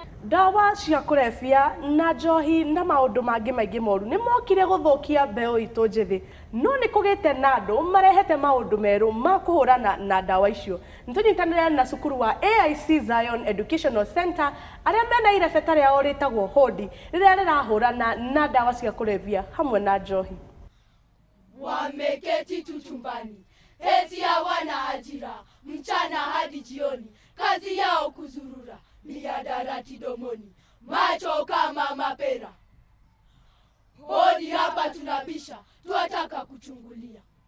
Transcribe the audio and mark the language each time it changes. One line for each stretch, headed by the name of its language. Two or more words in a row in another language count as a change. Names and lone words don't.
Kikuyu: ndawa cia kurebia na njohi na maundu mangi maingi moru ni mokire guthukia mbeo itu njithi no ni kugite na andu marehete maundu meru ma kuhurana na ndawa icio ntunyitanire na cukuru wa AIC Zion Educational Center aria mena irebeta riao ritagwo hodi riria rirahurana na ndawa cia kurebia hamwe na njohi.
Swahili: Wameketi tu chumbani eti hawana ajira mchana hadi jioni, kazi yao kuzurura mihadarati domoni, macho kama mapera. Hodi hapa tunabisha, tuataka kuchungulia.